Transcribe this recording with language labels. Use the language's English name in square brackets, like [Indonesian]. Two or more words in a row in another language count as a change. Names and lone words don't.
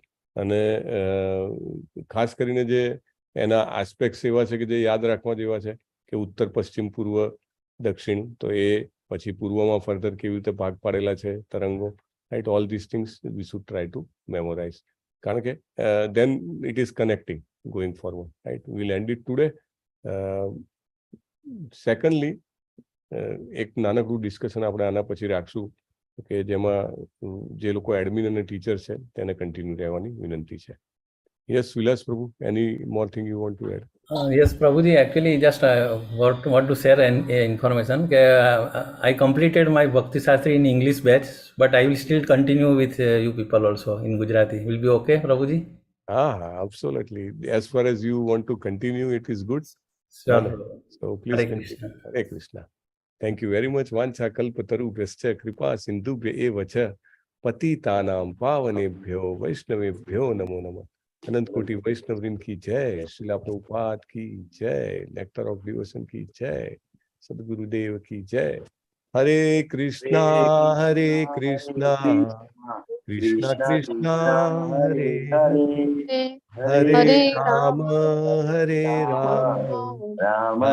[Gujarati] અને ખાસ કરીને જે એના આસ્પેક્ટ્સ એવા છે કે જે યાદ રાખવા જેવા છે કે ઉત્તર, પશ્ચિમ, પૂર્વ, દક્ષિણ, તો એ પછી પૂર્વમાં ફર્ધર કેવી રીતે ભાગ પાડેલા છે તરંગો. [English] Right. All this things we should try to memorize, [Gujarati] કારણ કે [English] then it is connecting going forward. Right. We'll end it today. Secondly, [Gujarati] એક નાનકડું ડિસ્કશન આપણે આના પછી રાખશું કે જેમાં જે લોકો એડમિન અને ટીચર છે તેને કન્ટિન્યુ રહેવાની વિનંતી છે. [English] Yes Vilas Prabhu, any more thing you want to add? Yes, Prabhuji, actually just want to share an information. I completed my Bhakti Shastri in English batch, but I will still continue with you people also in Gujarati. Will be okay, Prabhuji? Absolutely. As far as you want to continue, it is good. Sure. So please Hare continue. Krishna. Hare Krishna. Thank you very much. [Sanskrit] वाञ्छा कल्पतरुभ्यश्च कृपा सिन्धुभ्य एव च पतितानां पावनेभ्यो वैष्णवेभ्यो नमो नमः। [Hindi] अनंत कोटि वैष्णववृंद की जय, श्रीला प्रभुपाद की जय, नेक्टर ऑफ डिवोशन की जय, सद्गुरुदेव की जय। [Sanskrit] हरे कृष्णा कृष्णा कृष्णा हरे हरे, हरे राम हरे राम, राम राम